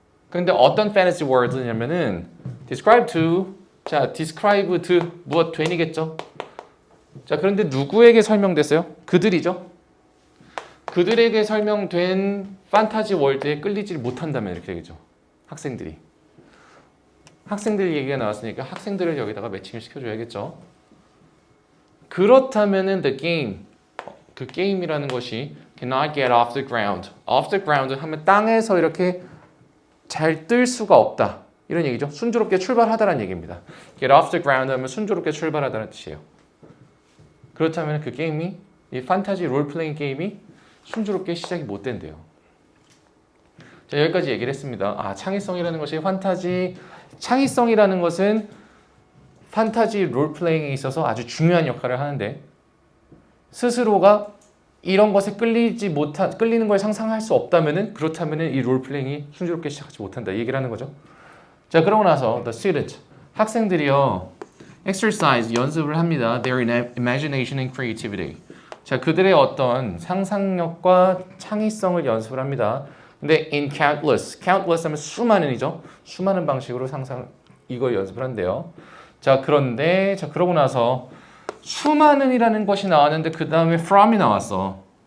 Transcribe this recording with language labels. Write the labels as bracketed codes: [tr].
[ko] 그런데 어떤 fantasy world냐면은 describe to, 자, describe to 무엇 되니겠죠? 자, 그런데 누구에게 설명됐어요? 그들이죠. 그들에게 설명된 판타지 월드에 끌리지 못한다면 이렇게 되겠죠. 학생들이. 학생들 얘기가 나왔으니까 학생들을 여기다가 매칭을 시켜줘야겠죠. 그렇다면은 [en] the game, [ko] 그 게임이라는 것이 [en] cannot get off the ground. [ko] off the ground 하면 땅에서 이렇게 잘 뜰 수가 없다. 이런 얘기죠. 순조롭게 출발하다라는 얘기입니다. Get off the ground 하면 순조롭게 출발하다는 뜻이에요. 그렇다면 그 게임이, 이 판타지 롤플레잉 게임이 순조롭게 시작이 못 된대요. 자, 여기까지 얘기를 했습니다. 창의성이라는 것이 창의성이라는 것은 판타지 롤플레잉에 있어서 아주 중요한 역할을 하는데 스스로가 이런 것에 끌리는 걸 상상할 수 없다면은 그렇다면은 이 롤플레잉이 순조롭게 시작하지 못한다. 이 얘기를 하는 거죠. 자, 그러고 나서 the student, 학생들이요 exercise, 연습을 합니다. [en] Their imagination and creativity. [ko] 자, 그들의 어떤 상상력과 창의성을 연습을 합니다. 근데 in countless 하면 수많은이죠. 수많은 방식으로 이걸 연습을 한대요. 자, 그런데 그러고 나서 수많은이라는 것이 나왔는데 그 다음에 from이 나왔어.